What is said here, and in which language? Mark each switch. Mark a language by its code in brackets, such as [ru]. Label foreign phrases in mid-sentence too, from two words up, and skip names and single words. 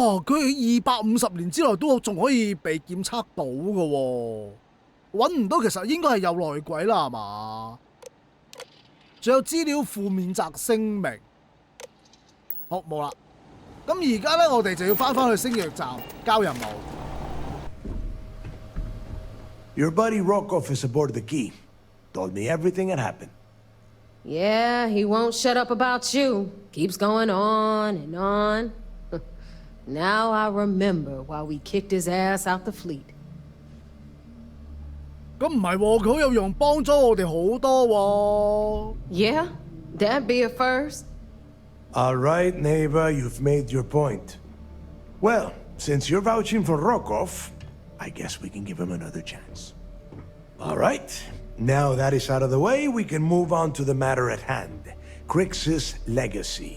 [yue] 佢喺250年之內都仲可以被檢測到嘅喎，揾唔到其實應該係有內鬼啦，係嘛？仲有資料負面責聲明，好冇啦。咁而家咧，我哋就要翻去星約站交任務。 [en] Your buddy Rokov is aboard the key. Told me everything that happened. Yeah, he won't shut up about you. Keeps going on and on. Now I remember why we kicked his ass out the fleet. [yue] 咁唔係喎，佢好有用，幫咗我哋好多喎。 [en] Yeah, that'd be a first. All right, Naeva, you've made your point. Well, since you're vouching for Rokov, I guess we can give him another chance. All right, now that is out of the way, we can move on to the matter at hand, Crix's legacy.